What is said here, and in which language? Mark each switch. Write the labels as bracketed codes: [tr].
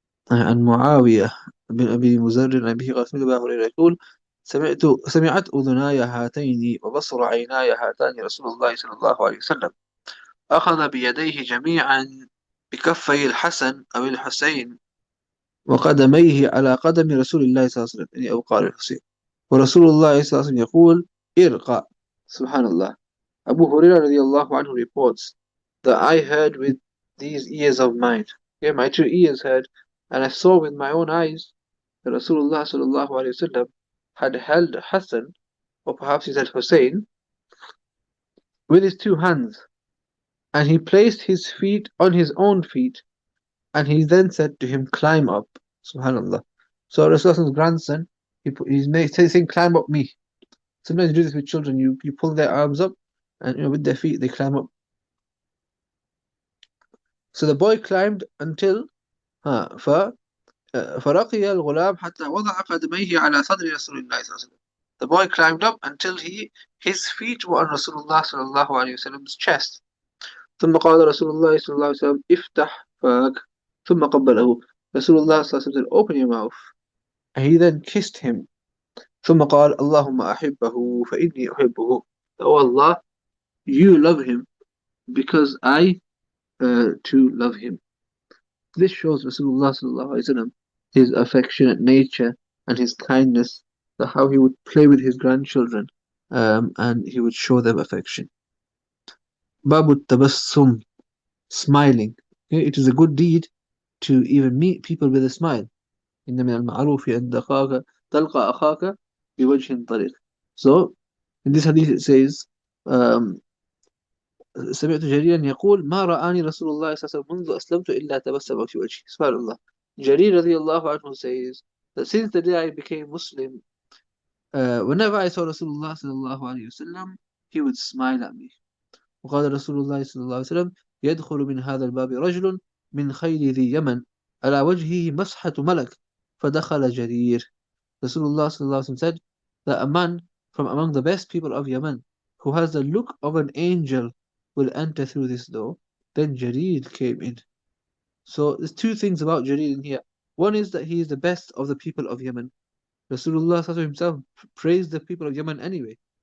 [ar] عن معاوية بن أبي مزر عن أبيه قال سمعت أبا هريرة يقول سمعت أذناي هاتين وبصر عيناي هاتان رسول الله صلى الله عليه وسلم أخذ بيديه جميعا بكفي الحسن أو الحسين وقدميه على قدم رسول الله صلى الله عليه وسلم يعني أو قال الحسين ورسول الله صلى الله عليه وسلم يقول ارقى سبحان الله. [en] Abu Hurairah radiallahu anhu reports that I heard with these ears of mine. Yeah, my two ears heard, and I saw with my own eyes that Rasulullah sallallahu alaihi wasallam had held Hassan, or perhaps he said Hussein, with his two hands, and he placed his feet on his own feet, and he then said to him, "Climb up." Subhanallah. So Rasulullah's grandson, he's saying, "Climb up me." Sometimes you do this with children. You pull their arms up, and with their feet they climb up. So the boy climbed until [ar] فرقي الغلام حتى وضع قدميه على صدر رسول الله صلى الله عليه وسلم. [en] The boy climbed up until his feet were on Rasulullah صلى الله عليه وسلم's chest. [ar] ثم قال رسول الله صلى الله عليه وسلم افتح فاك ثم قبله. [en] Rasulullah صلى الله عليه وسلم said, open your mouth. And he then kissed him. [ar] ثم قال اللهم أحبه فإني أحبه. [en] Oh Allah, you love him because I too love him. This shows Rasulullah sallallahu alaihi wasallam his affectionate nature and his kindness, that how he would play with his grandchildren, and he would show them affection. Babu tabassum, smiling. Okay, it is a good deed to even meet people with a smile. [ar] إن من المعروف أن تلقى أخاك بوجه طليق. [en] So in this hadith it says, [ar] سمعت جريرا يقول ما رآني رسول الله صلى الله عليه وسلم منذ أسلمت إلا تبسم في وجهي. سبحان الله. [en] Jarir radiallahu anhu says that since the day I became Muslim, whenever I saw Rasulullah sallallahu alayhi wasallam, he would smile at me. [ar] وقال رسول الله صلى الله عليه وسلم يدخل من هذا الباب رجل من خيل ذي يمن على وجهه مسحة ملك فدخل جرير. [en] Rasulullah sallallahu alayhi wasallam said that a man from among the best people of Yemen who has the look of an angel will enter through this door. Then Jarir came in. So there's two things about Jarir in here. One is that he is the best of the people of Yemen. Rasulullah himself praised the people of Yemen anyway.